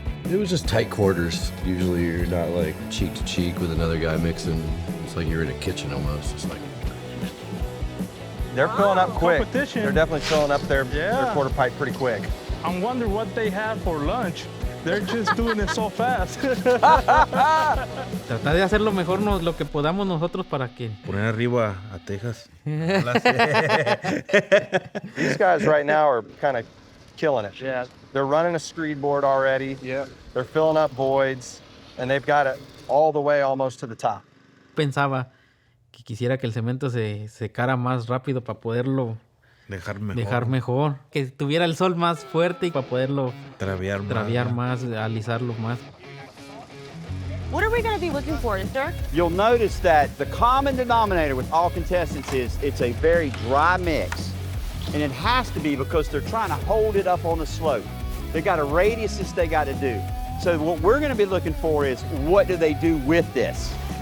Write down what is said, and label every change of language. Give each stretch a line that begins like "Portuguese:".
English: It was just tight quarters. Usually you're not like cheek to cheek with another guy mixing. It's like you're in a kitchen almost. It's like they're filling up quick. Competition. They're definitely filling up their quarter pipe pretty quick. I wonder what they had for lunch. They're just doing it so fast.
Spanish: Tratar de hacer lo mejor lo que podamos nosotros para que... Poner arriba a Texas.
English: These guys right now are kind of killing it. Yeah. They're running a screed board already. Yeah. They're filling up voids, and they've got it all the way almost to the top.
Spanish: Pensaba que quisiera que el cemento se secara más rápido para poderlo dejar mejor. Que tuviera el sol más fuerte y para poderlo traviar más, alisarlo más.
English: What are we going to be looking for, Dirk? You'll notice that the common denominator with all contestants is it's a very dry mix. And it has to be because they're trying to hold it up on the slope. They got a radius that they got to do. So what we're going to be looking for is what do they do with this?